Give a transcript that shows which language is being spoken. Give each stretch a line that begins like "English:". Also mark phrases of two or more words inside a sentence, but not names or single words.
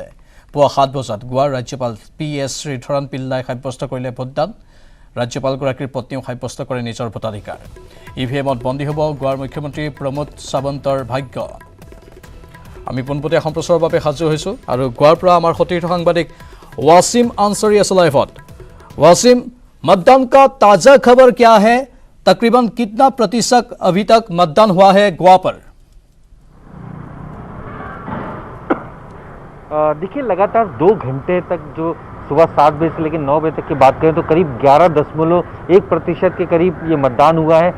Assamese: পুৱা 7 বজাত গোৱাৰ ৰাজ্যপাল PS শ্ৰীধৰণ পিল্লাই সাব্যস্ত কৰিলে ভোটদান। ৰাজ্যপালগৰাকীৰ পত্নীও সাব্যস্ত কৰে নিজৰ ভোটাধিকাৰ। EVMত বন্দী হ'ব গোৱাৰ মুখ্যমন্ত্ৰী প্ৰমোদ সাৱন্তৰ ভাগ্য। আমি পোনপটীয়া সম্প্ৰচাৰৰ বাবে সাজু হৈছোঁ আৰু গোৱাৰ পৰা আমাৰ সতীৰ্থ সাংবাদিক वासिम आंसरी আছে লাইভত।
Hindi: वासिम, मतदान का ताज़ा खबर क्या है? तकरीबन कितना प्रतिशत अभी तक मतदान हुआ है गोवा पर? देखिए, लगातार 2 घंटे तक जो सुबह 7 बजे से लेकर 9 बजे तक की बात करें तो करीब 11.1% के करीब ये मतदान हुआ है।